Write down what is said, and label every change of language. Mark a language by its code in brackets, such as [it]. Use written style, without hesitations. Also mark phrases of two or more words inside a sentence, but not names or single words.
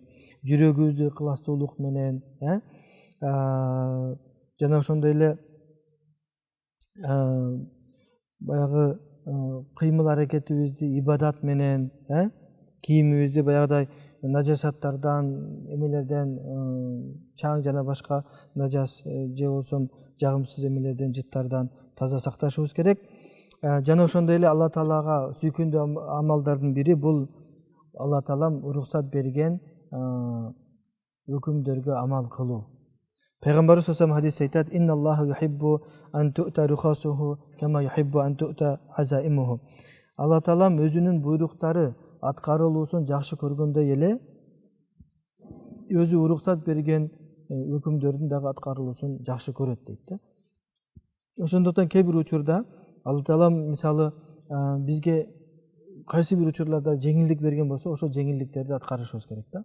[ky] Жүрөгүбүздү ыкыластуулук менен, жана ошондой эле баягы кыймыл аракетибизди ибадат менен, кийимибизди баягыдай нажасаттардан, эмелерден, чаң жана башка нажас же болсо жагымсыз эмелерден, жыттардан таза сакташыбыз керек. Жана ошондой эле Алла Таалага сүйкүмдүү амалдардын бири бул Алла Таалам уруксат берген өкүмдөргө амал кылуу. [ar] Пайгамбарыбыз صلى الله عليه [ky] хадис айтат: [ar] "إن الله يحب أن تؤتى رخصه كما يحب أن تؤتى عزائمه." [ky] Алла Таалам өзүнүн буйруктары аткарылуусун жакшы көргөндөй эле өзү уруксат берген өкүмдөрдүн дагы аткарылуусун жакшы көрөт дейт да. Ошондуктан кээ бир учурда Алла Таала мисалы бизге кайсы бир учурларда жеңилдик берген болсо, ошол жеңилдиктерди аткарышыбыз керек да.